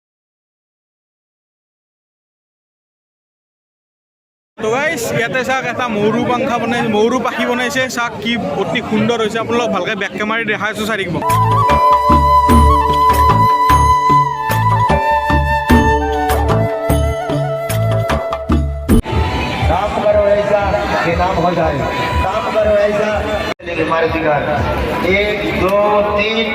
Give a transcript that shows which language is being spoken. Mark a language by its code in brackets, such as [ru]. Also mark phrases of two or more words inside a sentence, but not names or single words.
[as] তো গাইছ ইয়াতে চাক এটা মৌৰু পাখি বনাইছে চাক কি অতি সুন্দৰ হৈছে আপোনালোক ভালকৈ [en] back camera [as] দেখাই আছোঁ চাই থাকিব [hi] नाम हो जाए काम करो ऐसा हमारे जिगर 1 2 3